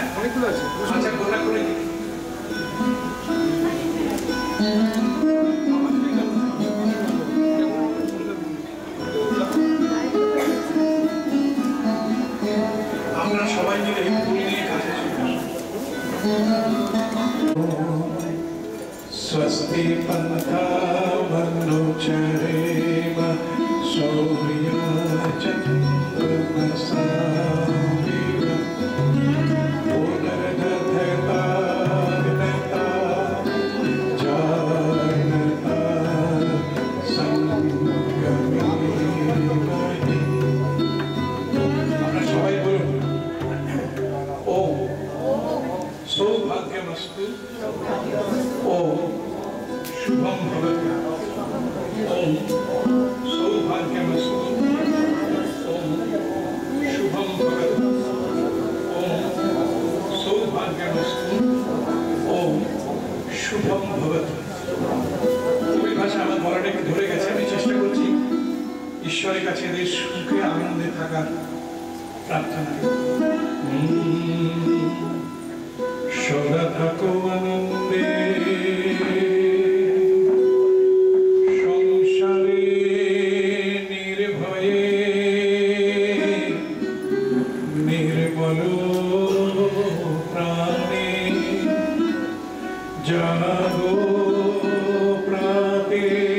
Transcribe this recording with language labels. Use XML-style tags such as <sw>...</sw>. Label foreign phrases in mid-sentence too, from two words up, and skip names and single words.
<bn>অনেকগুলো আছে। আচ্ছা গোটা করে দিন। আমরা সবাই মিলে ফুল নিয়ে কাছে চলে</bn> <sa>स्वस्ति पन्थामनुचरेम सूर्याचन्द्रमसाविव पुनर्दधता जानता संगमेमहि।</sa> <bn>আমরা সবাই বলুন</bn> <sa>ওম सौभाग्यमस्तु, ओम शुभम भवतु, ओम सौभाग्यमस्तु, ओम शुभम भवतु, ओम सौभाग्यमस्तु, ओम शुभम भवतु।</sa> <bn>কবির ভাষা আমার গলাটাকে ধরে গেছে, আমি চেষ্টা করছি ঈশ্বরের কাছে এদের সুখে আনন্দে থাকার প্রার্থনা। সদা থাকো আনন্দে সংসারে নির্ভয়ে, নির্মল প্রাণে জাগো প্রাতে</bn>